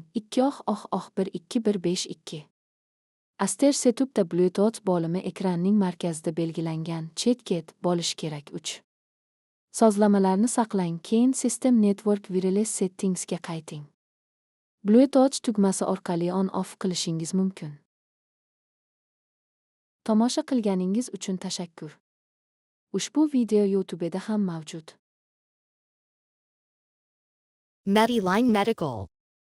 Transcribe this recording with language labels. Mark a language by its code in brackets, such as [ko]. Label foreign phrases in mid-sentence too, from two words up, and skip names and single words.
[uz] 2. 121552. Aster setupda Bluetooth bo'limi ekranning markazida belgilangan chetket bo'lishi kerak. 3. Sozlamalarni saqlang, keyin [en] System Network Wireless Settingsga [uz] qayting. Bluetooth tugmasi orqali on-off qilishingiz mumkin. Tomosha qilganingiz uchun tashakkur. Ushbu video YouTube'da ham mavjud. Mediline Medical